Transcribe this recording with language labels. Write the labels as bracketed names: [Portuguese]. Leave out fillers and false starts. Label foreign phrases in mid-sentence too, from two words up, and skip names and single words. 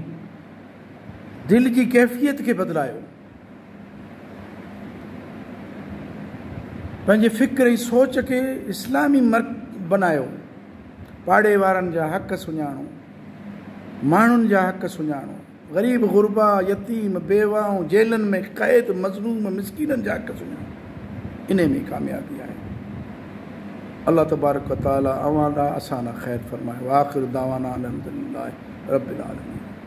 [Sindhi] दिलि जी कैफ़ियत खे बदिलायो, पंहिंजे फ़िक्र ऐं सोच खे इस्लामी बनायो, पाड़े वारनि जा हक़ सुञाणो, माण्हुनि जा हक़ सुञाणो, ग़रीब गुरबा यतीम बेवाऊं जेलनि में क़ैद मज़लूम मिस्कीननि जा हक़ सुञाणो। इन में कामयाबी आहे। [Arabic] الله تبارك وتعالى [Sindhi] अवां ॾांहुं असां ॾांहुं ख़ैरु फ़रमाए। [Arabic] وآخر دعوانا الحمد لله رب العالمين.